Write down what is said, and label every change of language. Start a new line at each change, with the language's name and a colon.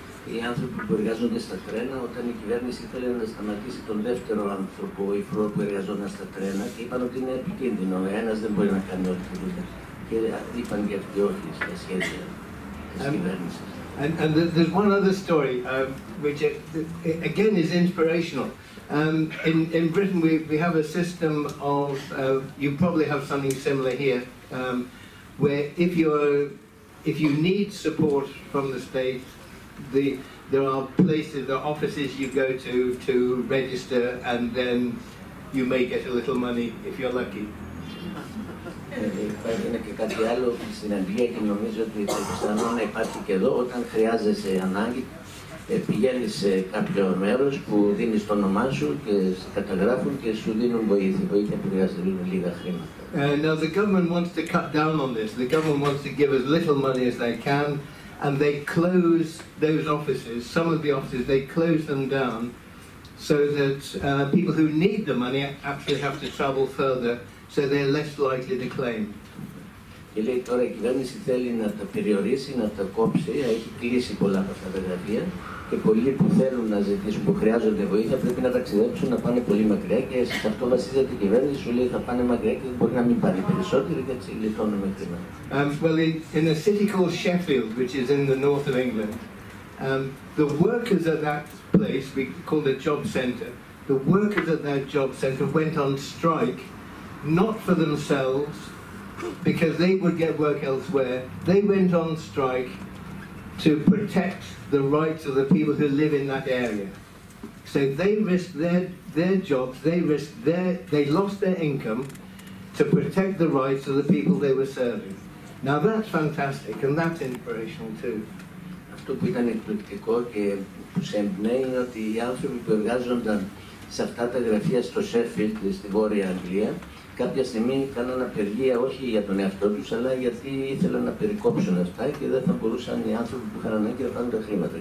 Greek: Οι άνθρωποι που εργάζονται στα τρένα, όταν η κυβέρνηση ήθελε να σταματήσει τον δεύτερο άνθρωπο υφρό που εργαζόταν στα τρένα, και είπαν ότι είναι επικίνδυνο, ένας δεν μπορεί να κάνει όλη τη δουλειά. Και είπαν και αυτοί όχι στα σχέδια της κυβέρνησης.
English: And there's one other story which again is inspirational. In Britain we have a system of, you probably have something similar here, where if you need support from the state, there are places, there are offices you go to register, and then you may get a little money if you're lucky.
Greek: Είναι και κάτι άλλο στην Αγγλία και νομίζω ότι το πιθανό να υπάρχει και εδώ. Όταν χρειάζεσαι ανάγκη, πηγαίνεις σε κάποιο μέρος που δίνεις το όνομά σου και σε καταγράφουν και σου δίνουν βοήθεια που χρειάζεται λίγα χρήματα.
English: Now the government wants to cut down on this. The government wants to give as little money as they can, and they close those offices. Some of the offices, they close them down so that people who need the money actually have to travel further, so they're less likely to claim.
Greek: Και λέει τώρα η κυβέρνηση θέλει να τα περιορίσει, να τα κόψει, έχει κλείσει πολλά από αυτά τα γραφεία και πολλοί που θέλουν να ζητήσουν, που χρειάζονται βοήθεια, πρέπει να ταξιδέψουν, να πάνε πολύ μακριά, και σε αυτό βασίζεται η κυβέρνηση, σου λέει θα πάνε μακριά και δεν μπορεί να μην πάνε περισσότεροι, και έτσι γλιτώνουμε χρήμα.
English: Well, in a city called Sheffield, which is in the north of England, the workers at that place, we call it a job centre, the workers at that job centre went on strike, not for themselves, because they would get work elsewhere. They went on strike to protect the rights of the people who live in that area. So they risked their jobs, they lost their income to protect the rights of the people they were serving. Now that's fantastic, and that's inspirational too.
Greek: Αυτό που ήταν εκπληκτικό και που σε εμπνέει είναι ότι οι άνθρωποι που εργάζονταν σε αυτά τα γραφεία στο Sheffield, στη Βόρεια Αγγλία, κάποια στιγμή κάναν απεργία όχι για τον εαυτό τους, αλλά γιατί ήθελαν να περικόψουν αυτά και δεν θα μπορούσαν οι άνθρωποι που είχαν ανάγκη να πάρουν τα χρήματα.